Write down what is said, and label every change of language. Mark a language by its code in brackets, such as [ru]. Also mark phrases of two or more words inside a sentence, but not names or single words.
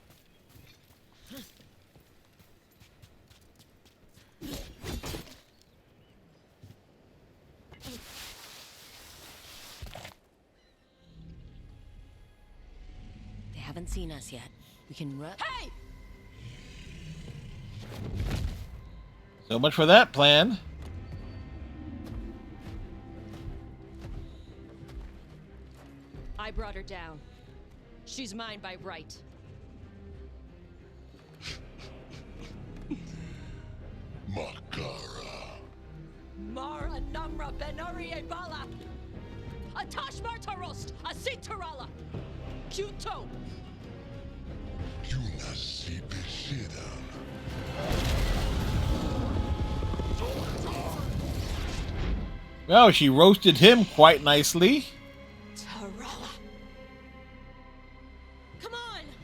[en] They haven't seen us yet. We can run. Hey! So much for that plan. I brought her down. She's mine by right. Makara. Mara Namra Benari Bala. Atash Martarost, Asitarala. Kuto. Well, she roasted him quite nicely. Tarala. Come on.